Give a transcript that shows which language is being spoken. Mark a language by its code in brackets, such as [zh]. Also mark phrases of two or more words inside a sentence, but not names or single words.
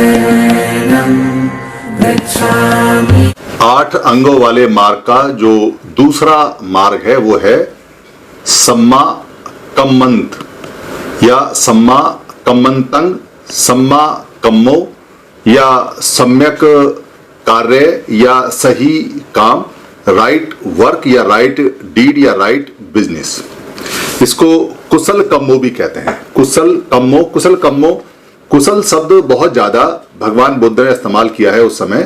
[hi] 8 अंगों वाले मार्ग का जो दूसरा मार्ग है वो है [pi] सम्मा कम्मंत [hi] या [pi] सम्मा कम्मंतंग, सम्मा कम्मो [hi] या सम्यक कार्य या सही काम, [en] right work [hi] या [en] right deed [hi] या [en] right business. [hi] इसको [pi] कुशल कम्मो [hi] भी कहते हैं। [pi] कुशल कम्मो, कुशल कम्मो, [hi] कुशल शब्द बहुत ज्यादा भगवान बुद्ध ने इस्तेमाल किया है उस समय।